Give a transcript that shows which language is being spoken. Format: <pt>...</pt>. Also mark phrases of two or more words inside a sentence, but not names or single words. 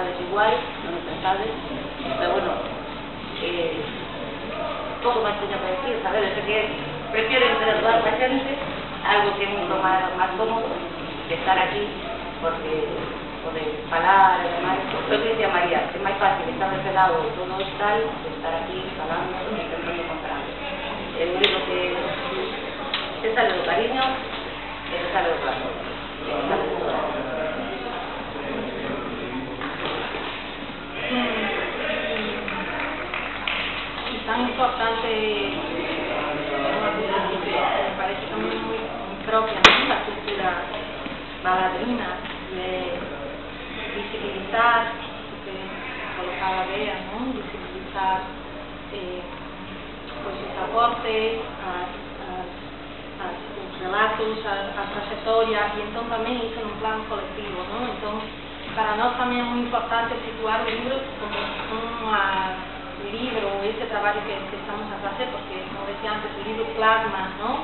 <gl>guai, non me pensades, pero bueno, pouco máis teño que decir, sabedes que prefiero interactuar con a xente, algo que é moito máis cómodo que estar aquí, porque poder falar e demais, eu que dicía María, é máis fácil estar deste lado todo o tal, que estar aquí falando e intentando encontrar. É un libro que sale do cariño e que sale do corazón.</gl> <es>Y tan importante, una cosa que me parece también muy propia, ¿no? La cultura baladrina, de visibilizar, que colocaba Bea, ¿no? Visibilizar pues sus aportes,</es> <pt>os relatos, a trajetória, e então também isso num plano coletivo, não? Então, para nós também é muito importante situar o livro como um livro, esse trabalho que estamos a fazer, porque, como decía antes, o livro plasma, não?</pt>